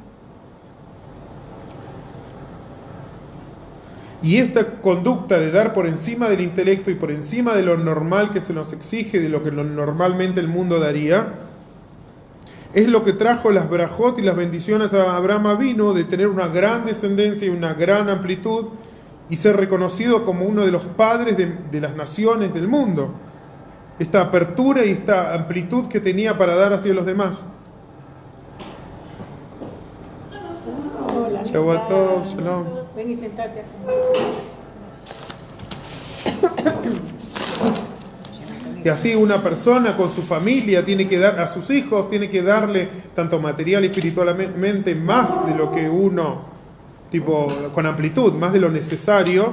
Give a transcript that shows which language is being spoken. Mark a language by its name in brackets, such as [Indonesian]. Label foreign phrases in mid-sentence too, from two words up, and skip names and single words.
[Spanish] Y esta conducta de dar por encima del intelecto y por encima de lo normal que se nos exige, de lo que normalmente el mundo daría, es lo que trajo las brajot y las bendiciones a Abraham Avinu, de tener una gran descendencia y una gran amplitud y ser reconocido como uno de los padres de las naciones del mundo. Esta apertura y esta amplitud que tenía para dar hacia los demás. Hola, [Hebrew] שבת טוב שלום. [Spanish] Ven y sentate. Y así una persona con su familia tiene que dar a sus hijos, tiene que darle tanto material y espiritualmente más de lo que uno, tipo con amplitud, más de lo necesario.